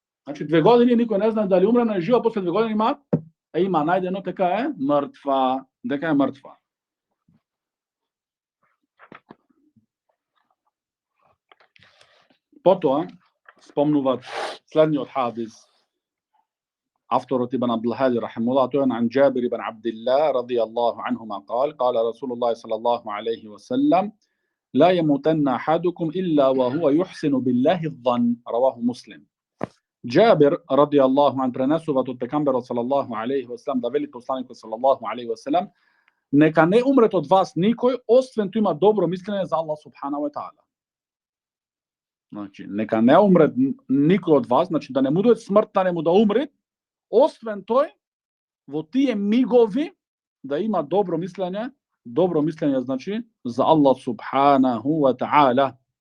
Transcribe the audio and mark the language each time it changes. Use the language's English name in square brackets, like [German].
[Macedonian] Значи 2 години никој не знае дали умрена или жива, после 2 години има најдено дека е мртва, Потоа спомнуваат следниот хадис. Авторот Ибн Абдул Хади рахимуллах, тој е [Arabic] عن جابر بن عبد الله رضي الله عنهما قال رسول الله صلى الله عليه وسلم لا يموتن أحدكم إلا وهو يحسن بالله الظن. رواه مسلم. [Macedonian] Джабир ради Аллаху ан пренесува од пекамберот салаллаху алейхи ва селем да вели посланикот салаллаху алейхи ва селем: нека не умрет од вас никој освен тоа има добро мислење за Аллах субханаху ва таала. Значи нека не умрет никој од вас, значи да не му дојде смртта, не му да умре, освен тој во тие мигови да има добро мислење значи за Аллах субханаху ва таала.